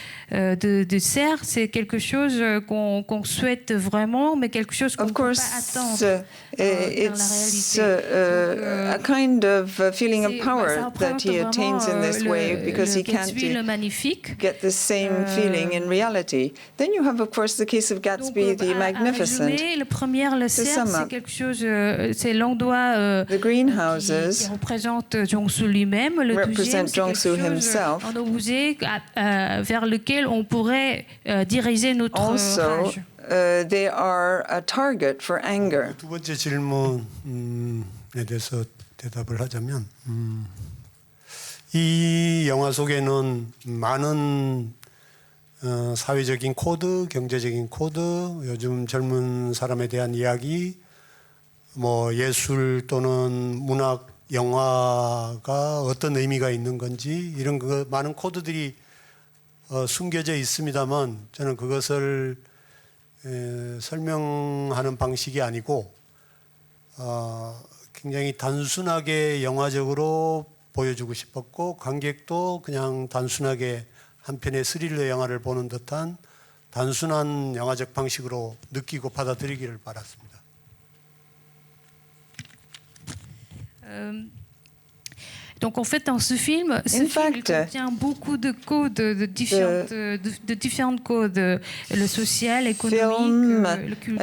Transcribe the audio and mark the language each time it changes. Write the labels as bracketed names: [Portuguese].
[French] De serre, c'est quelque chose qu'on souhaite vraiment, mais quelque chose qu'on ne peut pas attendre. [English] It's a kind of feeling of power that he attains in this way because he can't get the same feeling in reality. Then you have, of course, the case of Gatsby the Magnificent. [French] Le premier, le serre, c'est quelque chose, c'est l'endroit qui représente Jong-soo lui-même. Le deuxième, c'est quelque chose, un objet vers lequel on pourrait diriger notre rage. [English] They are a target for anger. [Korean] 두 번째 질문에 대해서 대답을 하자면 이 영화 속에는 많은 사회적인 코드, 경제적인 코드, 요즘 젊은 사람에 대한 이야기, 뭐 예술 또는 문학, 영화가 어떤 의미가 있는 건지 이런 많은 코드들이 숨겨져 있습니다만 저는 그것을 설명하는 방식이 아니고 굉장히 단순하게 영화적으로 보여주고 싶었고 관객도 그냥 단순하게 한 편의 스릴러 영화를 보는 듯한 단순한 영화적 방식으로 느끼고 받아들이기를 바랐습니다. [French] Donc en fait, dans ce film, il contient beaucoup de codes, de différentes codes, le social, économique, le culture,